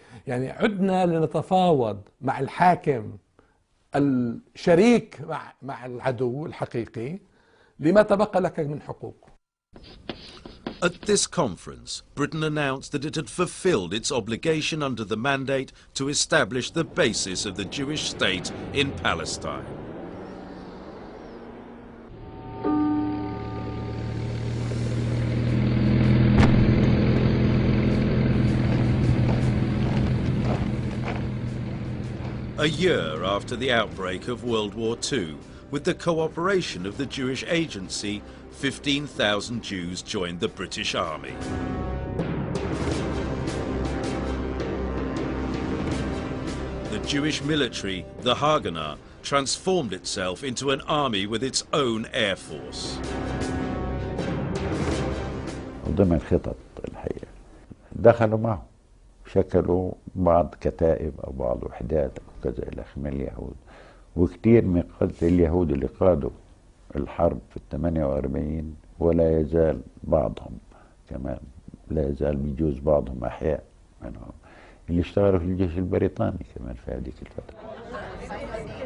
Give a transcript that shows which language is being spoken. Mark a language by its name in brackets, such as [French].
[Arabic] يعني عدنا لنتفاوض مع الحاكم الشريك مع العدو الحقيقي لما تبقى لك من حقوق. [English] At this conference, Britain announced that it had fulfilled its obligation under the mandate to establish the basis of the Jewish state in Palestine. A year after the outbreak of World War II, with the cooperation of the Jewish Agency, 15,000 Jews joined the British Army. The Jewish military, the Haganah, transformed itself into an army with its own air force. [Arabic] ضمن خطط الحقيقة دخلوا معه، شكلوا بعض كتائب أو بعض وحدات أو كذا إلى آخره من اليهود، وكثير من قادة اليهود اللي قادوا الحرب في 48 ولا يزال بعضهم كمان لا يزال بيجوز بعضهم أحياء منهم اللي اشتغلوا في الجيش البريطاني كمان في هذيك الفترة.